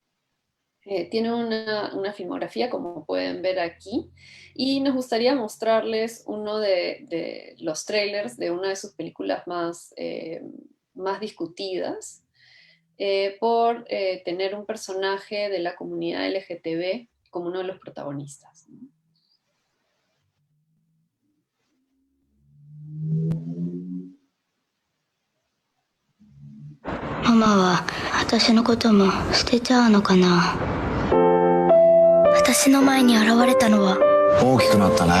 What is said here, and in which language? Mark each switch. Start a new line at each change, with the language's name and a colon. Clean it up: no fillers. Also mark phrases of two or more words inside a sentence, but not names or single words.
Spanish: Tiene una filmografía, como pueden ver aquí, y nos gustaría mostrarles uno de los trailers de una de sus películas más discutidas, por tener un personaje de la comunidad LGTB como uno de los protagonistas, ¿no?
Japanese: ママは私のことも捨てちゃうのかな。私の前に現れたのは大きくなったね。